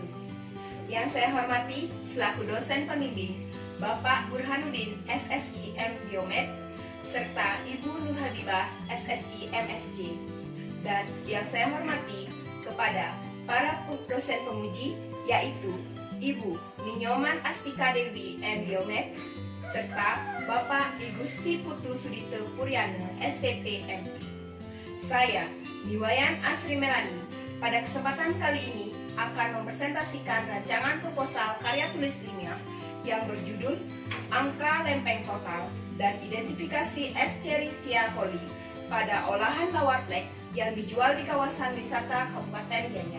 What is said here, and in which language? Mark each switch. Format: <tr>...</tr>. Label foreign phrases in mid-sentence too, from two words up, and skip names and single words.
<id>Yang saya hormati selaku dosen pembimbing Bapak Burhanuddin SSI M Biomed serta Ibu Nur Habibah SSI MSJ. Dan yang saya hormati kepada para dosen pemuji yaitu Ibu Ninyoman Astika Dewi M Biomed serta Bapak I Gusti Putu Sudito Puryana STPM. Saya Niwayan Asri Melani pada kesempatan kali ini akan mempresentasikan rancangan proposal karya tulis ilmiah yang berjudul Angka Lempeng Total dan Identifikasi Escherichia coli pada olahan lawar plek yang dijual di kawasan wisata Kabupaten Gianyar.</id>